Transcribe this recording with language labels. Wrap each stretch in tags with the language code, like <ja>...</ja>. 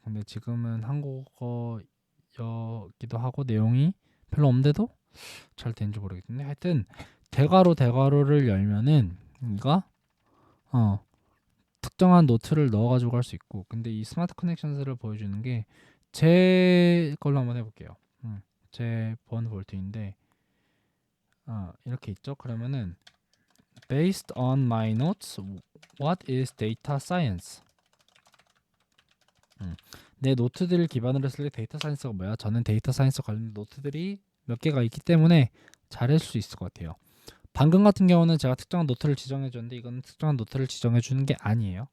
<ko>근데 지금은 한국어여기도 하고 내용이 별로 없는데도 잘 되는지 모르겠는데, 하여튼 대괄호를 열면은 이가 특정한 노트를 넣어가지고 할 수 있고, 근데 이 스마트 커넥션스를 보여주는 게 제 걸로 한번 해볼게요. 제 본 볼트인데 이렇게 있죠.</ko> <en>그러면은 based on my notes, what is data science?</en> <ko>내 노트들을 기반으로 했을 때 데이터 사이언스가 뭐야? 저는 데이터 사이언스 관련 노트들이 몇 개가 있기 때문에 잘할 수 있을 것 같아요. 방금 같은 경우는 제가 특정한 노트를 지정해 줬는데 이거는 특정한 노트를 지정해 주는 게 아니에요.</ko>